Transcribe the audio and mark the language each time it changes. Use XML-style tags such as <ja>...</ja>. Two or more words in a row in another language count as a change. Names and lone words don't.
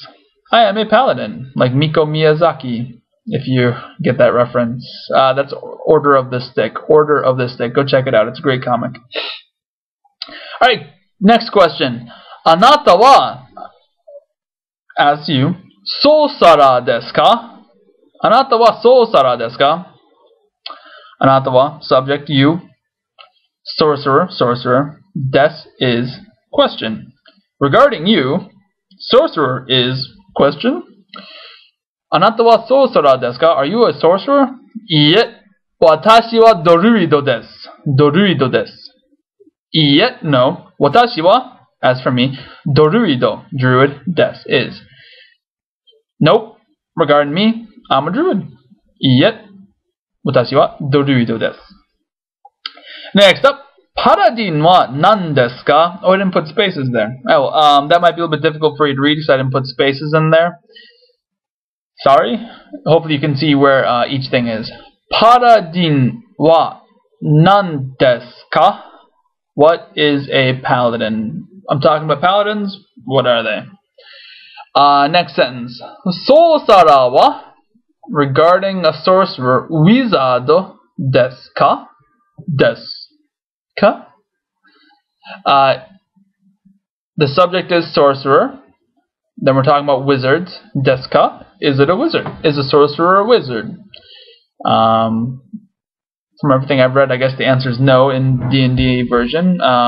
<en>I am a paladin, like Miko Miyazaki. If you get that reference. That's Order of the Stick. Order of the Stick. Go check it out. It's a great comic. Alright, next question.</en> <ja>あなたは,</ja> <en>as you,</en> <ja>ソーサラーですか? あなたはソーサラーですか? あなたは,</ja> <en>subject, you. Sorcerer, sorcerer. Des is question. Regarding you, sorcerer is question.</en> <ja>あなたはソーサラーですか?</ja> <en>Are you a sorcerer?</en> <ja>いいえ。私はドルイドです. ドルイドです. いいえ. No. 私は,</ja> <en>as for me,</en> <ja>doruido.</ja> <en>Druid. Desu is. Nope. Regarding me, I'm a druid.</en> <ja>いいえ。私はドルイドです.</ja> <en>Next up.</en> <ja>パラディンは何ですか?</ja> <en>Oh, I didn't put spaces there. Oh, that might be a little bit difficult for you to read because I didn't put spaces in there. Sorry. Hopefully you can see where each thing is.</en> <ja>パラディンは何ですか?</ja> <en>What is a paladin? I'm talking about paladins. What are they? Next sentence.</en> <ja>ソーサラーは</ja> <en>regarding a sorcerer wizard</en> <ja>ですか? ですか?</ja> <en>The subject is sorcerer. Then we're talking about wizards.</en> <ja>ですか?</ja> <en>Is it a wizard? Is a sorcerer a wizard? From everything I've read, I guess the answer is no in D&D version.</en>